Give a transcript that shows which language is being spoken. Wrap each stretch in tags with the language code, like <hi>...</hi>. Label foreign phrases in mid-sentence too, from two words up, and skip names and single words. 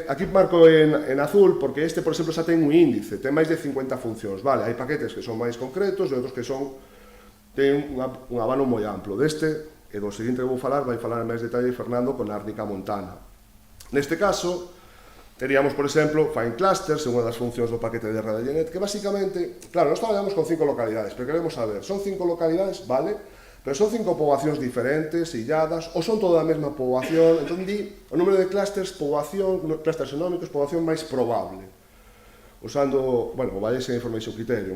<gl>Aquí marco en azul porque este, por exemplo, xa ten un índice, ten máis de 50 funcións. Vale, hai paquetes que son máis concretos e outros que ten un abano moi amplo. Deste e do seguinte que vou falar, vai falar en máis detalle Fernando con Árnica Montana. Neste caso, teríamos, por exemplo,</gl> <en>find clusters,</en> <gl>unha das funcións do paquete de R de Genet, que basicamente, claro, nós traballamos con 5 localidades, pero queremos saber, son 5 localidades, vale, pero son 5 poboacións diferentes, illadas, ou son toda a mesma poboación, entón di o número de clusters, clusters xenómicos, poboación máis probable, usando, bueno, o</gl> <en>Bayesian Information Criterion.</en>